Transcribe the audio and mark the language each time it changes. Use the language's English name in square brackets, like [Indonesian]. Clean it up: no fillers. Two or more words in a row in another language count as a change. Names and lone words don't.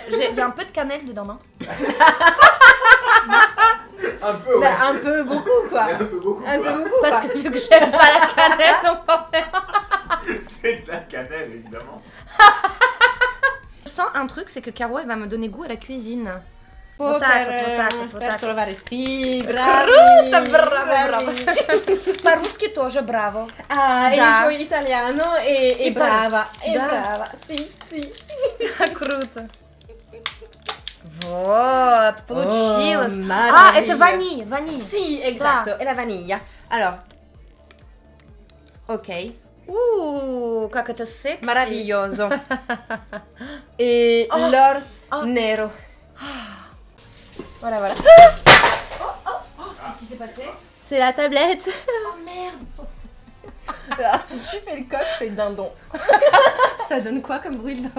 [French] Il y a un peu de cannelle dedans, non? Un peu, ouais. Bah, un peu beaucoup, quoi. Un peu beaucoup. Un quoi. peu beaucoup, Parce quoi. que vu que j'aime pas la cannelle, donc forcément. C'est de la cannelle, évidemment. Je sens un truc, c'est que Caro, elle va me donner goût à la cuisine. Oh, [Italian] per trovare, sì, bravi. Bravo. [Russian] По-русски тоже bravo. Ah, Да. [Italian] e io italiano e brava. E [Russian] Да. [Italian] brava, sì, sì. [Russian] Круто. Вот, получилось. Oh, А, это ваниль, ваниль. [Italian] Sì, esatto, e la vaniglia. [French] Alors, ok. [Russian] Как это секси. [Italian] Meraviglioso. [French] Et l'or nero. Voilà, voilà. Qu'est-ce qui s'est passé? C'est la tablette. Oh merde. Alors, si tu fais le coq, je fais le dindon. Ça donne quoi comme bruit, le dindon?